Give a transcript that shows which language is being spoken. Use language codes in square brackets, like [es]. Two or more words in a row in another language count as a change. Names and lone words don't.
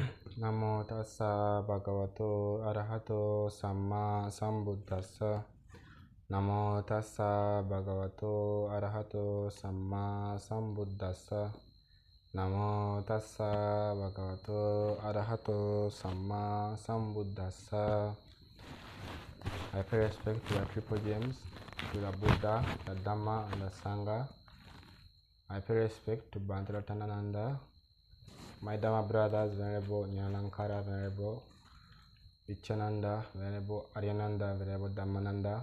[pi] Namo tassa bhagavato arahato samma sambuddhassa. Namo tassa bhagavato arahato samma sambuddhassa. Namo tassa bhagavato arahato samma sambuddhassa. [en] I pay respect to the triple gems, to the Buddha, the Dhamma, and the Sangha. I pay respect to Bhantaratananda, my Dhamma brothers, Venerable Nyanankara, Venerable Vichananda, Venerable Aryananda, Venerable Dhammananda.